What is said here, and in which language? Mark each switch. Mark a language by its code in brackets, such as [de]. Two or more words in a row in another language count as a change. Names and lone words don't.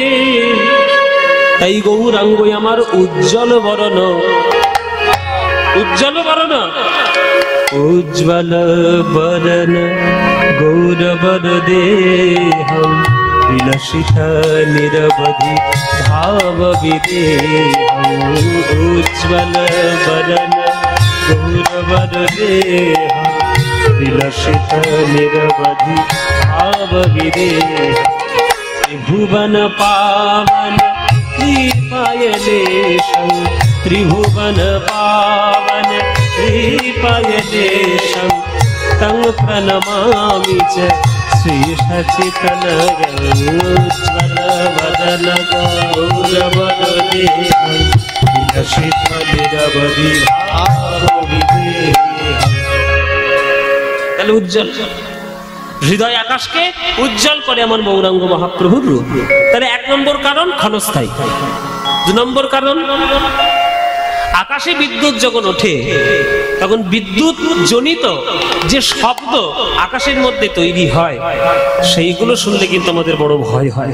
[bn] তাই গৌরাঙ্গ আমার [sa] উজ্জ্বল বরণ, উজ্জ্বল বরণ, উজ্জ্বল বরণ গৌরবর দেহম বিলসিত নিরবধি ভাব বিদেহম। [bn] উজ্জ্বল বরণ [sa] গৌরবর দেহম विलसित निरवधि भाव विदेह त्रिभुवन पावन कृपायलेशं त्रिभुवन पावन कृपायलेशं तं प्रणमामि च श्रीशचितनयोज्ज्वल वदन गौरवदेहं विलसित निरवधि भाव विदेह। [bn] তাহলে উজ্জ্বল হৃদয় আকাশকে উজ্জ্বল করে আমার গৌরাঙ্গ মহাপ্রভুর রূপ। তাহলে 1 নম্বর কারণ ক্ষণস্থায়ী। 2 নম্বর কারণ আকাশে বিদ্যুৎ যখন ওঠে তখন বিদ্যুৎ জনিত যে শব্দ আকাশের মধ্যে তৈরি হয় সেইগুলো শুনলে কিন্তু আমাদের বড় ভয় হয়।